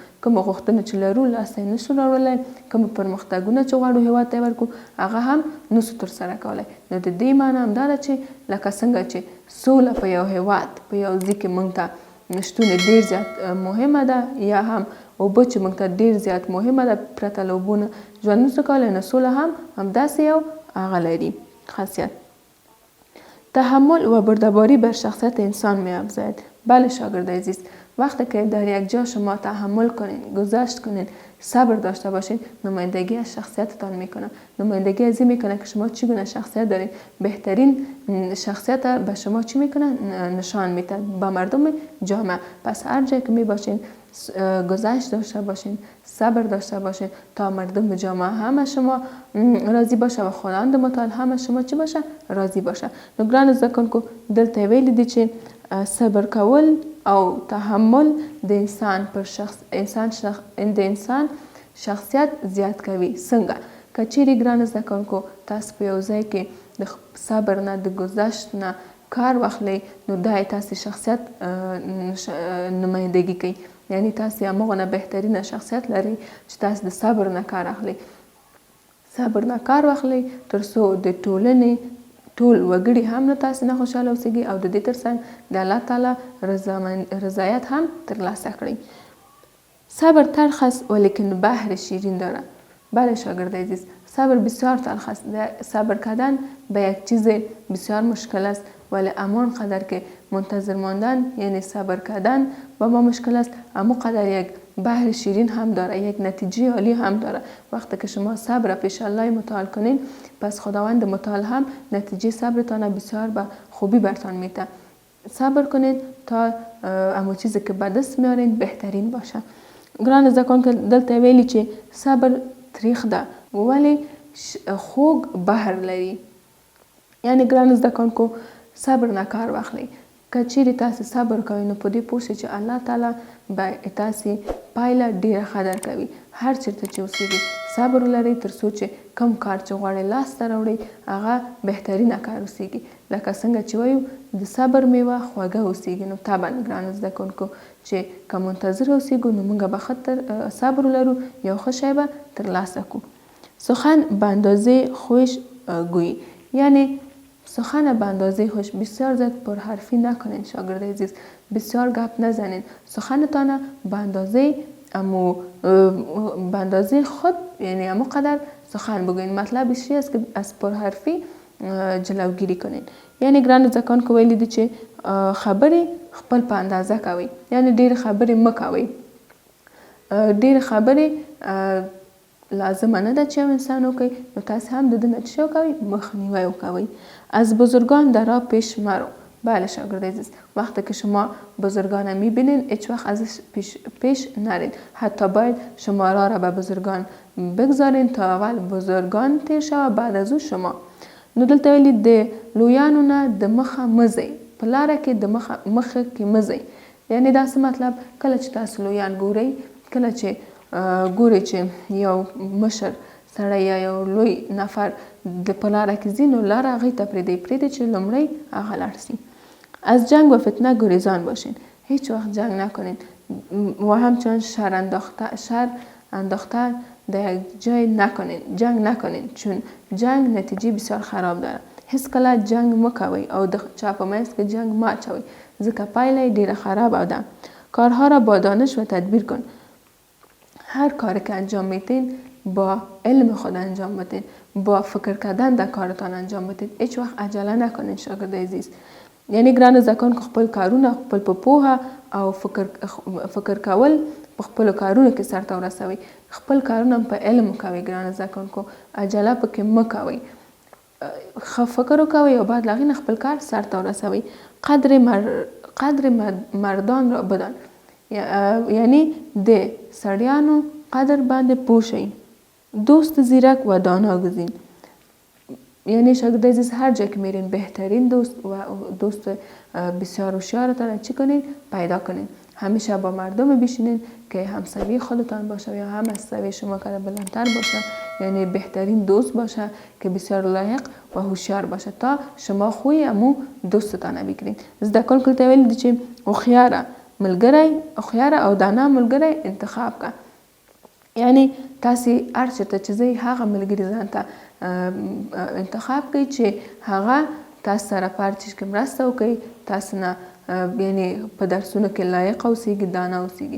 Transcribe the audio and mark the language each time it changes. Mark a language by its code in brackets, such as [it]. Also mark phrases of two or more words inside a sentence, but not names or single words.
[ps] کومه غوښتنه چې لرو لاسته یې نشو راوړلی، کومه پرمختګونه چې غواړو هېواد ته یې ورکړو هغه هم نسو ترسره کولی. نو د دې معنی همدا ده چې لکه څنګه چې سوله په یو هېواد په یو ځای کې موږ ته شتون ډېر زیات مهمه ده، یا هم اوبه چې موږ ته ډېر زیات مهمه ده، پرته له اوبو نه ژوند نسو کولی، نو سوله هم همداسې یو هغه لري خاصیت. [fa] تحمل و بردباری بر شخصیت انسان می‌افزاید. بله شاگرد عزیز، وقتی که در یک جا شما تحمل کنین، گذشت کنین، صبر داشته باشین، نمایندگی از شخصیتتان میکنه. نمایندگی از این میکنه که شما چگونه شخصیت دارین. بهترین شخصیت به شما چی میکنه؟ نشان میده با مردم جامعه. پس هر جایی که میباشین گذشت داشته باشین، صبر داشته باشین تا مردم جامعه همه شما راضی باشه و خداوند متعال همه شما چی باشه؟ راضی باشه. [ps] نو ګرانو زده کوونکو دلته ویلي دي چې صبر کول او تحمل د انسان شخصیت زیات کوي. څنګه؟ که چیرې ګرانو زده کوونکو تاسو په یو ځای کې د صبر نه د گذشت نه کار واخلئ، نو دا تاسو شخصیت نمایندګي کوي. یعنی تاسو همغه نه بهترینه شخصیت لرئ چې تاسو د صبر نه کار اخلئ. صبر نه کار واخلئ تر څو د ټولنې ټول وګړي هم له تاسو نه خوشحاله اوسیږي او د دې ترڅنګ د الله تعالی رضایت هم ترلاسه کړئ. [fa] صبر تلخ است ولیکن بحر شیرین داره. بله شاگرد عزیز، صبر بسیار تلخ است. صبر کردن به یک چیز بسیار مشکل است، ولی امان قدر که منتظر ماندن یعنی صبر کردن با ما مشکل است، اما قدر یک بحر شیرین هم داره، یک نتیجه عالی هم داره. وقتی که شما صبر پیش الله متعال کنین، پس خداوند متعال هم نتیجه صبرتان بسیار به خوبی برتان میده. صبر کنین تا اما چیزی که به دست میارین بهترین باشه. [ps] ګرانو زده کوونکو دلته ویلي چې صبر تریخ ده ولی خوږ بحر لري. یعنی ګرانو زده کوونکو صبر نه کار واخلئ. که چیرې تاسو صبر کوئ نو په دې پوه شئ چې الله تعالی به تاسې پایله ډېره ښه درکوي. هر چېرته چې اوسېږئ صبر ولرئ تر څو چې کوم کار چې غواړئ لاسته راوړئ هغه بهترینه کار اوسېږي. لکه څنګه چې وایو د صبر میوه خوږه اوسېږي. نو طبعا ګرانو زده کوونکو چې که منتظر اوسېږو نو موږ به ښه صبر ولرو، یو ښه شی به ترلاسه کړو. [fa] سخن به اندازې خوش گویی. یعنی سخن به اندازه خوش، بسیار زیاد پرحرفی نکنین شاگرد عزیز، بسیار گپ نزنین. سخنتان به اندازه خود یعنی همو قدر سخن بگوین. مطلبش است که از پرحرفی جلوگیری کنین. [ps] یعنی ګرانو زده کوونکو ویلي دي چې خبرې خپل په اندازه کوئ. یعنی ډېرې خبرې مه کوئ. ډېرې خبرې لازمه نه ده چې یو انسان وکړي، نو تاسې هم د ده نه چی وکوئ؟ مخنیوی وکوئ. [fa] از بزرگان در راه پیش مرو. بله شاگرد عزیز، وقتی که شما بزرگان میبینین هیچ وقت ازش پیش نرین. حتی باید شما راه را به بزرگان بگذارین تا اول بزرگان تیر شوه بعد از او شما. [ps] نو دلته ویلي د لویانو نه د مخه مزئ. په لاره کې د مخه کې مزئ. یعنی دا څه مطلب؟ کله چې تاسو لویان ګورئ، کله چې ګورئ چې یو مشر سړی یا یو لوی نفر د په لاره کې ځي، نو لاره هغوی ته پرېږدئ چې لومړی هغه لاړ سي. [fa] از جنگ و فتنه گریزان باشین. هیچ وقت جنگ نکنین و همچنان شر انداختن در یک جای نکنین. جنگ نکنین چون جنگ نتیجه بسیار خراب داره. [ps] هیڅ کله جنگ مکوئ او د چا په منځ کې جنگ مه اچوئ، ځکه پایله یې ډېره خرابه ده. [fa] کارها را با دانش و تدبیر کن. هر کاری که انجام میدین با علم خود انجام بدین، با فکر کردن در کارتان انجام بدین. هیچ وقت عجله نکنین شاگرد عزیز. [ps] یعنی ګرانو زده کوونکو خپل کارونه خپل په پوهه او فکر کول په خپلو کارونو کې سرته ورسوئ. خپل کارونه په علم کوئ ګرانو زده کوونکو، عجله پکې مه کوئ. ښه فکر وکوئ او بعد له هغې نه خپل کار سرته ورسوئ. [fa] قدر مردان را بدان. [ps] یعنی د سړیانو قدر باندې پوه شئ. [fa] دوست زیرک و دانا گزین. یعنی شاگرد عزیز هر جا که میرین بهترین دوست و دوست بسیار هوشیارتان چی کنین؟ پیدا کنین. همیشه با مردم بشینین که همسوی خودتان باشه یا هم از سوی شما که بلندتر باشه، یعنی بهترین دوست باشه که بسیار لایق و هوشیار باشه تا شما خوی امو دوستتان بگیرین. [ps] زده کل کلته ویل دی چه اخیاره او دانا ملګری انتخاب که. یعنی تاسې هر چېرته چې ځئ هغه ملګري ځان ته انتخاب کړئ چې هغه تاسو سره په هر چیز کې مرسته وکړي، تاسو نه یعنی په درسونو کې لایق اوسیږي، دانا اوسیږي.